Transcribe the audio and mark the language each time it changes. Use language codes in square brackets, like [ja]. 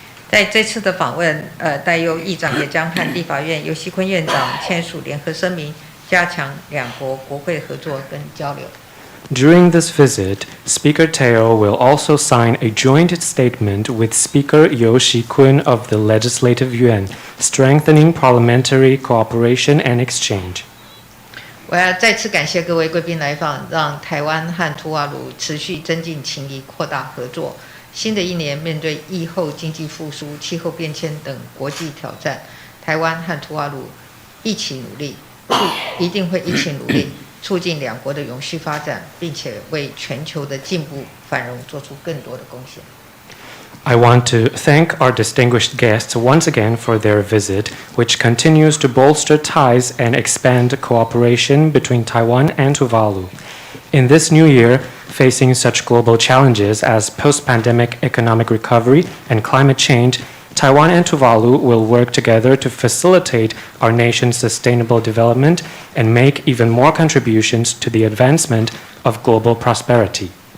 [zh] 在这次的访问，戴伊欧议长也将和立法院游锡堃院长签署联合声明，加强两国国会合作跟交流。 [en] During this visit, Speaker Teo will also sign a joint statement with Speaker Yo Shi-kun of the Legislative Yuan, strengthening parliamentary cooperation and exchange. [zh] 我要再次感谢各位贵宾来访，让台湾和吐瓦鲁持续增进情谊，扩大合作。新的一年，面对疫后经济复苏、气候变迁等国际挑战，台湾和吐瓦鲁一起努力，一定会一起努力。促进两国的永续发展，并且为全球的进步繁荣做出更多的贡献。 [en] I want to thank our distinguished guests once again for their visit, which continues to bolster ties and expand cooperation between Taiwan and Tuvalu. In this new year, facing such global challenges as post-pandemic economic recovery and climate change, Taiwan and Tuvalu will work together to facilitate our nation's sustainable development and make even more contributions to the advancement of global prosperity.